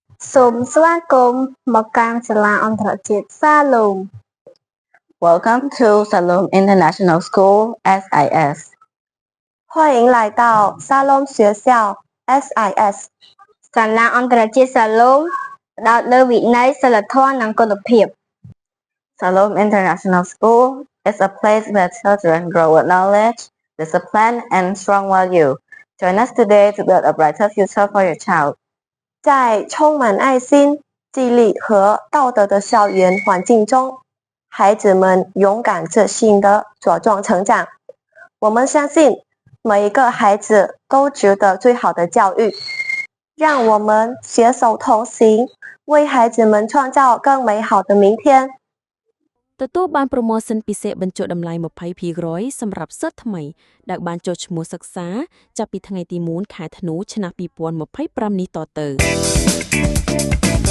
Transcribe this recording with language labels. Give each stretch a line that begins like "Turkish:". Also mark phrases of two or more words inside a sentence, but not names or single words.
Khmer: សូមស្វាគមន៍មកកាន់សាលាអន្តរជាតិ Shalom.
English: Welcome to Shalom International School SIS.
Chinese: 欢迎来到 Shalom 学校 SIS.
Khmer: សាលាអន្តរជាតិ Shalom ផ្ដោតលើវិន័យសីលធម៌និងគុណភាព
English: Shalom International School is a place where children grow with knowledge, discipline, and strong value. Join us today to build a brighter future for your child.
Chinese: 在充满爱心、纪律和道德的校园环境中，孩子们勇敢自信地茁壮成长。我们相信每一个孩子都值得最好的教育。让我们携手同行，为孩子们创造更美好的明天。
Khmer: ទទួលបានប្រូម៉ូសិនពិសេសបញ្ចុះតម្លៃ 20% សម្រាប់សិស្សថ្មីដែលបានចុះឈ្មោះសិក្សាចាប់ពីថ្ងៃទី1 ខែធ្នូឆ្នាំ 2025 នេះតទៅ